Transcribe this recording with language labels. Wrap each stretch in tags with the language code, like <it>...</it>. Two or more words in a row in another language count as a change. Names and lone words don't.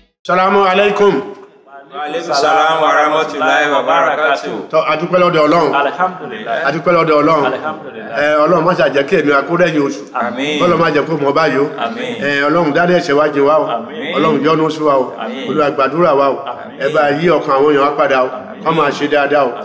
<ar>السلام عليكم. وعليكم السلام ورحمة الله وبركاته.</ar> <yo>Tó adúpẹ́ lọ́dọ̀ Ọlọ́run.</yo> <ar>Alhamdulillah.</ar> <yo>Adúpẹ́ lọ́dọ̀ Ọlọ́run.</yo> <ar>Alhamdulillah.</ar> <yo>Ọlọ́run má ṣe jẹ́ kí èmi akúrẹ́yìn oṣù. Àmín. Ọlọ́run má jẹ́ kó mọ̀ báyìí o. Àmín. Ọlọ́run dáadé ẹ̀ṣẹ̀ wa jìn wá o. Àmín. Ọlọ́run yọ́nú sí wa o. Àmín. Olúwa gbàdúrà wa o. Àmín. Ẹ bá yí ọkàn àwọn èèyàn wá padà o. Wọ́n máa ṣe dáadáa o.</yo>